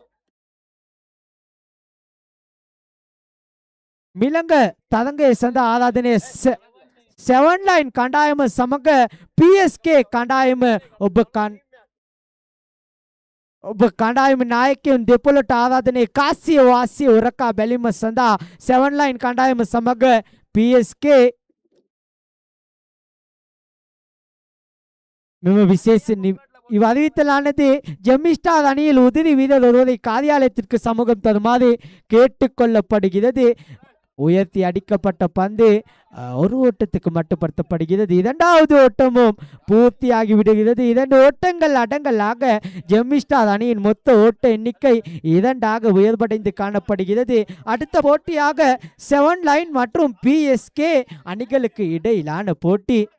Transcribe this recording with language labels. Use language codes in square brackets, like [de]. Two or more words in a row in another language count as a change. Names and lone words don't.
[si] මිලඟ තරඟයේ සඳහා ආරාධනය 7 ලයින් කණ්ඩායම සමග PSK කණ්ඩායම ඔබ කණ්ඩායම නායකයන් දෙපොළට ආරාධනය කාසිය වාසිය උරකා බැලීම සඳහා 7 ලයින් කණ්ඩායම සමග PSK මෙම විශේෂ [ta] இவ்வறிவித்தலானது ஜெமிஸ்டார் அணியில் உதிரி வீரர் ஒருவரை காரியாலயத்திற்கு சமூகம் தருமாறு கேட்டுக்கொள்ளப்படுகிறது உயர்த்தி அடிக்கப்பட்ட பந்து ஒரு ஓட்டத்துக்கு மட்டுப்படுத்தப்படுகிறது இரண்டாவது ஓட்டமும் பூர்த்தியாகி விடுகிறது 2 ஓட்டங்கள் அடங்கலாக ஜெமிஸ்டார் அணியின் மொத்த ஓட்ட எண்ணிக்கை 2ஆக உயர்வடைந்து காணப்படுகிறது அடுத்த போட்டியாக 7 லைன் மற்றும் PSK அணிகளுக்கு இடையிலான போட்டி